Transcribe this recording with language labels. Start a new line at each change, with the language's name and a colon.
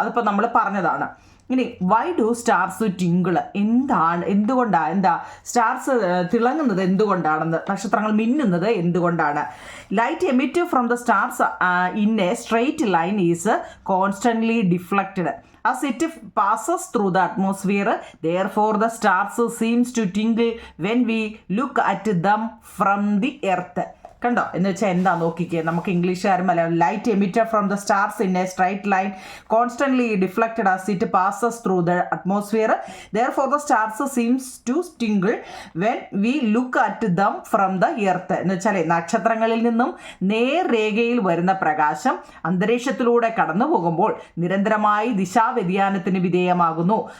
Malayalam: അതിപ്പോൾ നമ്മൾ പറഞ്ഞതാണ്. ഇനി
English: why do stars twinkle,
Malayalam: എന്തുകൊണ്ടാണ് സ്റ്റാർസ് തിളങ്ങുന്നത് എന്തുകൊണ്ടാണെന്ന്, നക്ഷത്രങ്ങൾ മിന്നുന്നത് എന്തുകൊണ്ടാണ്.
English: Light emit from the stars in a straight line is constantly deflected as it passes through the atmosphere. Therefore the stars seems to tingle when we look at them from the earth.
Malayalam: കണ്ടോ എന്ന് വെച്ചാൽ എന്താ നോക്കിക്കേ, നമുക്ക് ഇംഗ്ലീഷുകാരും Malayalam.
English: Light emitted from the stars in a straight line constantly deflected as it passes through the atmosphere. Therefore the stars seems to twinkle when we look at them from the earth.
Malayalam: എന്ന് വെച്ചാൽ നക്ഷത്രങ്ങളിൽ നിന്നും നേർരേഖയിൽ വരുന്ന പ്രകാശം അന്തരീക്ഷത്തിലൂടെ കടന്നു പോകുമ്പോൾ നിരന്തരമായി ദിശാവ്യതിയാനത്തിന് വിധേയമാകുന്നു.